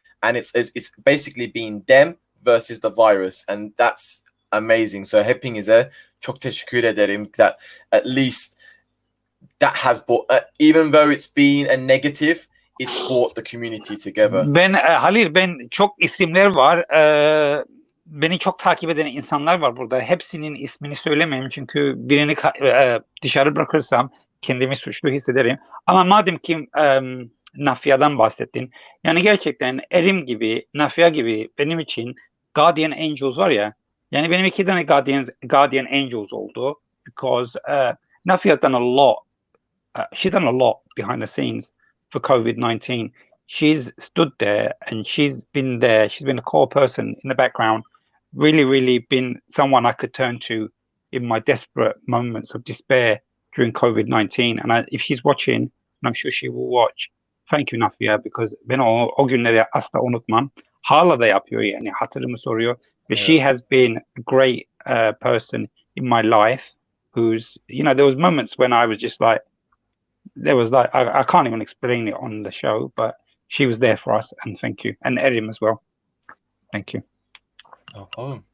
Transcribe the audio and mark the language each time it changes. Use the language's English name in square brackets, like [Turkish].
[English] And it's basically been them versus the virus. And that's amazing. So hepinize çok teşekkür ederim that at least that has brought, even though it's been a negative, it's brought the community together. [Turkish] Halil, çok isimler var. Beni çok takip eden insanlar var burada. Hepsinin ismini söylemeyeyim çünkü birini dışarı bırakırsam kendimi suçlu hissederim. Ama madem ki Nafia'dan bahsettin. Yani gerçekten Erim gibi, Nafia gibi benim için Guardian Angels var ya. Yani benim 2 tane Guardian Angels oldu. [English] Because Nafia's done a lot. She's done a lot behind the scenes for COVID-19. She's stood there and she's been there. She's been a core person in the background. Really, really been someone I could turn to in my desperate moments of despair during COVID-19. And if she's watching, and I'm sure she will watch, thank you Nafia, because ben o günleri asla unutmam. [Turkish] Hala da yapıyor yani, hatırımı soruyor. [English] But she has been a great person in my life who's, there was moments when I was just like, I can't even explain it on the show, but she was there for us, and thank you. And Erim as well. Thank you. No problem.